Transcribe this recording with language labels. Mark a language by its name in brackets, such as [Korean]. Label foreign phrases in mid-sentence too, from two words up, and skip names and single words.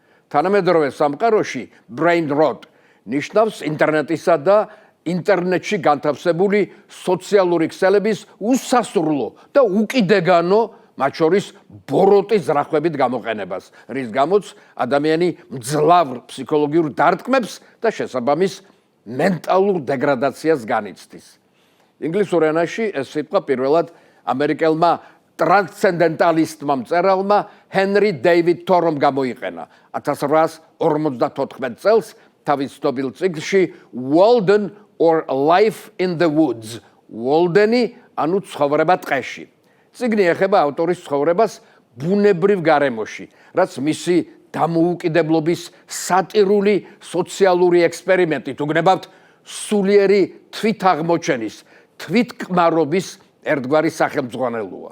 [Georgian] თანამედროვე სამყაროში [English] brain rot [Georgian] ნიშნავს ინტერნეტისა და ინტერნეტში განთავსებული სოციალური ქსელების უსასრულო და უკიდეგანო, მათ შორის ბოროტის ზრახვებით გამოყენებას, რის გამოც ადამიანი მძლავრ ფსიქოლოგიურ დარტყმებს და შესაბამის მენტალურ დეგრადაციას განიცდის. ინგლისურ ენაში ეს სიტყვა პირველად ამერიკელმა ტრანსცენდენტალისტმა მწერალმა ჰენრი დეივიდ თორომ გამოიყენა 1854 წელს თავის ცნობილ წიგნში Walden or Life in the Woods. Walden-ი ანუ ცხოვრება ტყეში. წიგნი ეხება ავტორის ცხოვრებას ბუნებრივ გარემოში, რაც მისი დამოუკიდებლობის სატირული სოციალური ექსპერიმენტით უგნებავთ სულიერი თვითაღმოჩენის, თვითკმარობის ერთგვარი სახელმძღვანელოა.